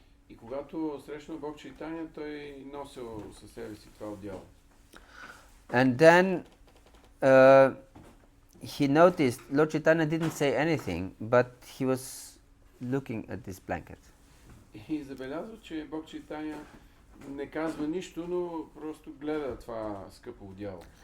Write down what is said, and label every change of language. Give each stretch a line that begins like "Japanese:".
Bulgarian: И когато срещнал Бог Чайтания, той носил със себе си това одеяло.
English: And then he noticed Lord Chaitanya didn't say anything, but he was looking at this blanket.
Bulgarian: И забелязва, че Бог Чайтаня не казва нищо, но просто гледа това скъпо одяло.